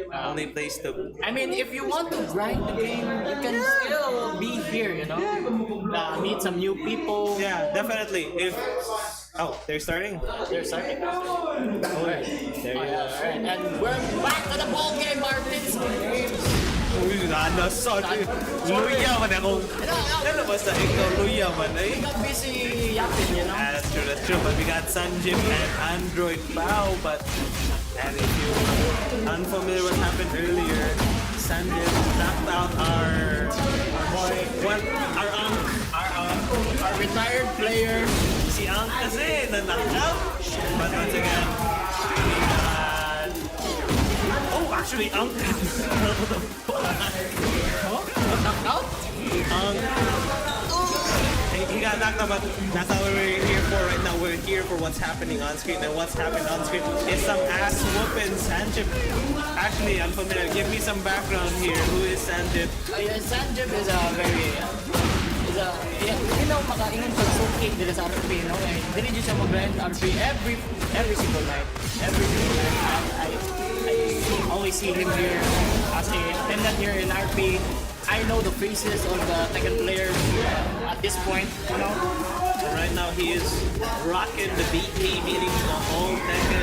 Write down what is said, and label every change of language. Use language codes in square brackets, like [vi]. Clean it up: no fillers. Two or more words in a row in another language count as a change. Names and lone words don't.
[en] Only place to. I mean, if you want to grind the game, you can still be here, meet some new people. Yeah, definitely. They're starting. They're starting. Alright. There you go. Alright, and we're back to the ball game, Martinski. [ceb] Uy, nanasan eh. Luya man ako. Ano ba sa ikaw? Luya man eh. [en] We got busy yapping, That's true. But we got Sanjip and Android Bao. And if you're unfamiliar what happened earlier, Sanjip knocked out our retired player. [tl] Si Ang kasi na-knocked out. [en] But once again, we got... Oh, actually, Ang... What the fuck? Knocked out? He got knocked out, but that's not what we're here for right now. We're here for what's happening on screen, and what's happening on screen is some ass whooping Sanchip. Actually, I'm familiar. Give me some background here. Who is Sanchip? Sanjip is a very... [ceb] makaingon sa suki dito sa RP, Dili dito siya mag-grind RP [en] every single night. Every single night. I always see him here as a attendant here in RP. I know the faces of the Tekken players at this point, So right now he is rocking the BK, meaning the whole Tekken.